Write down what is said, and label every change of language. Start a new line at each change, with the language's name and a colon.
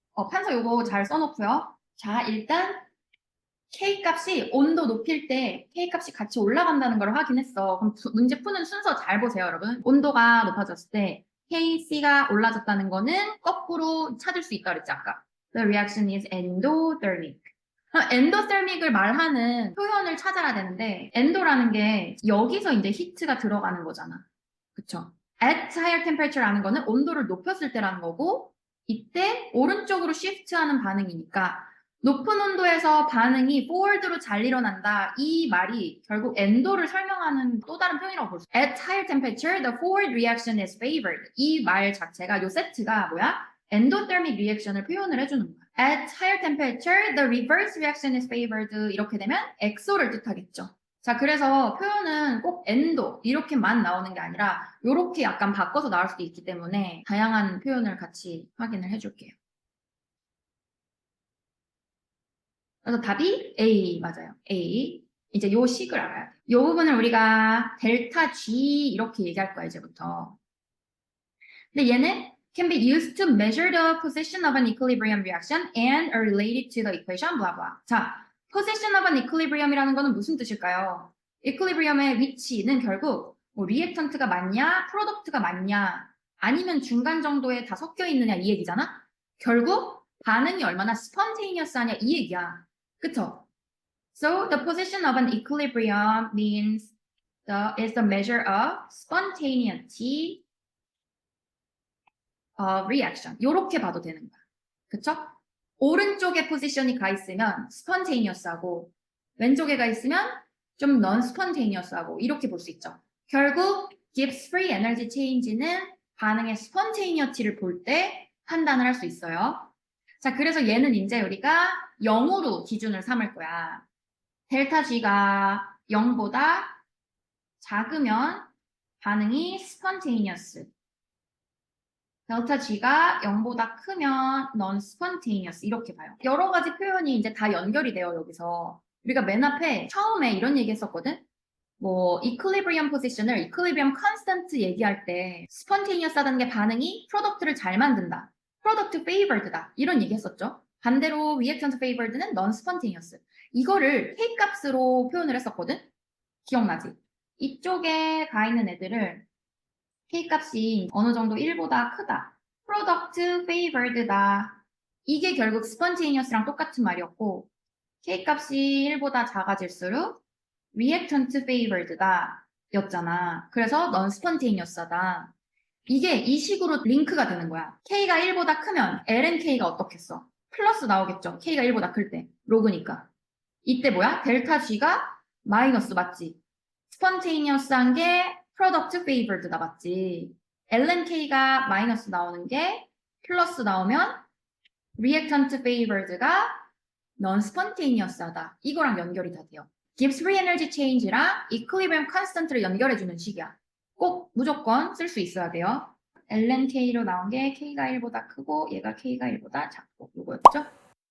Korean: 판서 요거 잘 써놓고요. 자, 일단 K 값이 온도 높일 때 K 값이 같이 올라간다는 걸 확인했어. 그럼 문제 푸는 순서 잘 보세요, 여러분. 온도가 높아졌을 때 KC가 올라졌다는 거는 거꾸로 찾을 수 있다 그랬지, 아까.
English: The reaction is endothermic.
Korean: 엔도тер믹을 말하는 표현을 찾아야 되는데 엔도라는 게 여기서 이제 히트가 들어가는 거잖아. 그쵸? At higher temperature 라는 거는 온도를 높였을 때라는 거고 이때 오른쪽으로 shift하는 반응이니까 높은 온도에서 반응이 forward로 잘 일어난다. 이 말이 결국 엔도를 설명하는 또 다른 표현이라고 볼 수 있어요.
English: At higher temperature, the forward reaction is favored.
Korean: 이 말 자체가 요 세트가 뭐야? 엔도테르믹 리액션을 표현을 해주는 거야.
English: At higher temperature, the reverse reaction is favored.
Korean: 이렇게 되면 엑소를 뜻하겠죠. 자, 그래서 표현은 꼭 엔도 이렇게만 나오는 게 아니라 이렇게 약간 바꿔서 나올 수도 있기 때문에 다양한 표현을 같이 확인을 해줄게요. 그래서 답이 A 맞아요. A. 이제 요 식을 알아야 돼. 요 부분을 우리가 델타 G 이렇게 얘기할 거야, 이제부터. 근데 얘는
English: can be used to measure the position of an equilibrium reaction and are related to the equation, blah blah.
Korean: 자,
English: position of an equilibrium
Korean: 이라는 거는 무슨 뜻일까요? equilibrium의 위치는 결국 뭐 리액턴트가 많냐, 프로덕트가 많냐, 아니면 중간 정도에 다 섞여 있느냐 이 얘기잖아? 결국 반응이 얼마나 spontaneous하냐 이 얘기야. 그쵸?
English: So the position of an equilibrium means is the measure of spontaneity reaction.
Korean: 요렇게 봐도 되는 거야. 그쵸? 오른쪽에 포지션이 가 있으면 spontaneous하고 왼쪽에 가 있으면 좀 non-spontaneous하고 이렇게 볼 수 있죠. 결국 Gibbs free energy change는 반응의 spontaneity를 볼 때 판단을 할 수 있어요. 자, 그래서 얘는 이제 우리가 0으로 기준을 삼을 거야. 델타 G가 0보다 작으면 반응이 spontaneous. 델타 G가 0보다 크면 non-spontaneous 이렇게 봐요. 여러 가지 표현이 이제 다 연결이 돼요, 여기서. 우리가 맨 앞에 처음에 이런 얘기 했었거든? 뭐 equilibrium position을 equilibrium constant 얘기할 때 spontaneous 하다는 게 반응이 프로덕트를 잘 만든다. product favored다. 이런 얘기 했었죠. 반대로 reactant favored는 non-spontaneous. 이거를 K 값으로 표현을 했었거든? 기억나지? 이쪽에 가 있는 애들을 K 값이 어느 정도 1보다 크다. product favored다. 이게 결국 spontaneous랑 똑같은 말이었고 K 값이 1보다 작아질수록 reactant favored다 였잖아. 그래서 non-spontaneous하다. 이게 이 식으로 링크가 되는 거야. K가 1보다 크면 LNK가 어떻겠어? 플러스 나오겠죠. K가 1보다 클 때. 로그니까. 이때 뭐야? 델타 G가 마이너스 맞지? spontaneous한 게 product favored다 맞지? LNK가 마이너스 나오는 게 플러스 나오면 reactant favored가 non-spontaneous하다. 이거랑 연결이 다 돼요. Gibbs free energy change랑 equilibrium constant를 연결해주는 식이야. 꼭 무조건 쓸 수 있어야 돼요. LNK로 나온 게 K가 1보다 크고 얘가 K가 1보다 작고 이거였죠?